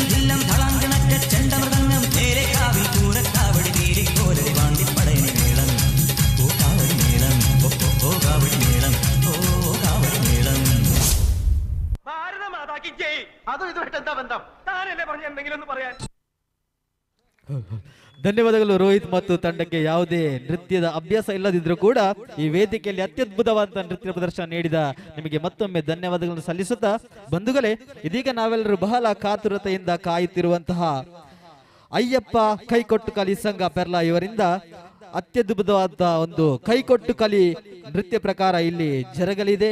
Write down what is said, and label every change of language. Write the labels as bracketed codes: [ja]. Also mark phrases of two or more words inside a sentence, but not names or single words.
[ml] തില്ലം തളങ്കണക്ക ചെണ്ടമൃതങ്ങം നേരെ കാവിൽ പൂരക്കാവടി തീരിക്കോലരി വാണ്ടിപ്പടയണി മേളം ഓ കാവടി മേളം ഓ കാവടി മേളം ഓ കാവടി മേളം [hi] भारत माता की जय [ml] അതും ഇതുമായിട്ട് എന്താ ബന്ധം താനല്ലേ പറഞ്ഞ എന്തെങ്കിലും ഒന്ന് പറയാൻ [kn] ಧನ್ಯವಾದಗಳು ರೋಹಿತ್ ಮತ್ತು ತಂಡಕ್ಕೆ ಯಾವುದೇ ನೃತ್ಯದ ಅಭ್ಯಾಸ ಇಲ್ಲದಿದ್ರೂ ಕೂಡ ಈ ವೇದಿಕೆಯಲ್ಲಿ ಅತ್ಯದ್ಭುತವಾದ ನೃತ್ಯ ಪ್ರದರ್ಶನ ನೀಡಿದ ನಿಮಗೆ ಮತ್ತೊಮ್ಮೆ ಧನ್ಯವಾದಗಳನ್ನು ಸಲ್ಲಿಸುತ್ತಾ ಬಂಧುಗಳೇ, ಇದೀಗ ನಾವೆಲ್ಲರೂ ಬಹಳ ಕಾತುರತೆಯಿಂದ ಕಾಯುತ್ತಿರುವಂತಹ ಅಯ್ಯಪ್ಪ ಕೈಕೊಟ್ಟು ಕಲಿ ಸಂಘ ಪೆರ್ಲಾ ಇವರಿಂದ ಅತ್ಯದ್ಭುತವಾದ ಒಂದು ಕೈಕೊಟ್ಟು ಕಲಿ ನೃತ್ಯ ಪ್ರಕಾರ ಇಲ್ಲಿ ಜರಗಲಿದೆ.